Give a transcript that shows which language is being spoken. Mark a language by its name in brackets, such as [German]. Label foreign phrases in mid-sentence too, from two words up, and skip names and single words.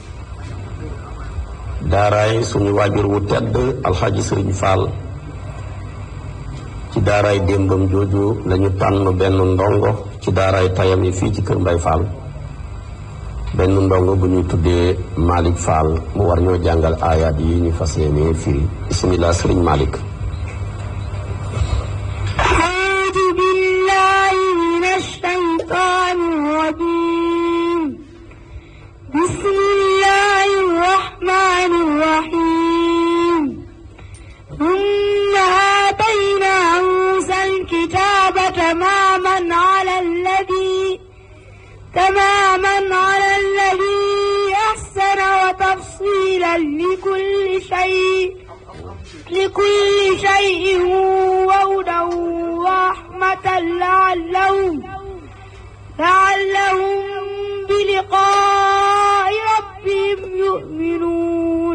[Wolof] daaraay suñu waajur wu tedd alxaaji Sëriñ Fall ci daaraay démbam jooju lañu tànn benn ndongo ci daaraay tayam yi fii ci kër Mbay Fall benn ndongo bu ñuy tuddee Malick Fall mu war ñoo jàngal aayaat yi ñu fas yéene firi bismillah sëriñ Malick. [Arabic] أعوذ بالله من الشيطان الرجيم بسم الله الرحمن الرحيم. تماما على الذي أحسن وتفصيلا لكل شيء وهدى ورحمة لعلهم بلقاء ربهم يؤمنون.